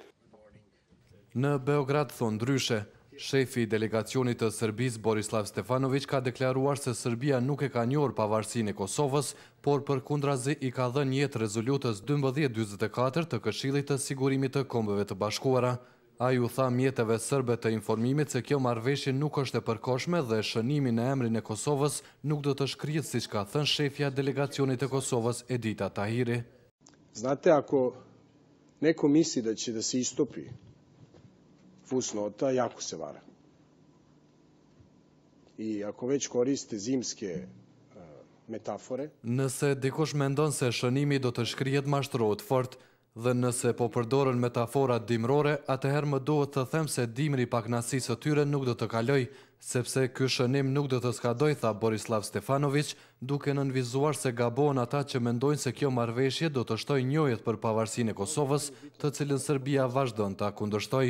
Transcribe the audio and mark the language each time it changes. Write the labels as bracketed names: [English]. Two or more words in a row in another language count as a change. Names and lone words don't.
[Albanian] Në Beograd thonë ndryshe, shefi i delegacionit të Serbisë Borislav Stefanović ka deklaruar se Serbia nuk e ka njohur pavarësinë e Kosovës, por përkundrazi i ka dhënë jetë rezolutës 1244 të Këshillit të Sigurimit të Kombeve të Bashkuara. Ai u tha mjeteve serbe të informimit se kjo marrëveshje nuk është e përkohshme dhe shënimi në emrin e Kosovës nuk do të shkrihet siç ka thënë shefja delegacionit të Kosovës Edita Tahiri. [Serbian] Znate, ako neko misli da će da se istopi fusnota, jako se vara. I ako već koriste zimske metafore. [Albanian] Nëse dikush mendon se shënimi do të shkrihet mashtrohet fort, dhe nëse po përdoren metafora dimrore, atëherë më duhet të them se dimri i pakënaqësisë së tyre nuk do të kaloj, sepse ky shënim nuk do të skadoj, tha Borislav Stefanović, duke nënvizuar se gabohen ata që mendojnë se kjo marrëveshje do të shtojë njohjet për pavarësinë e Kosovës, të cilën Serbia vazhdon ta kundërshtojë.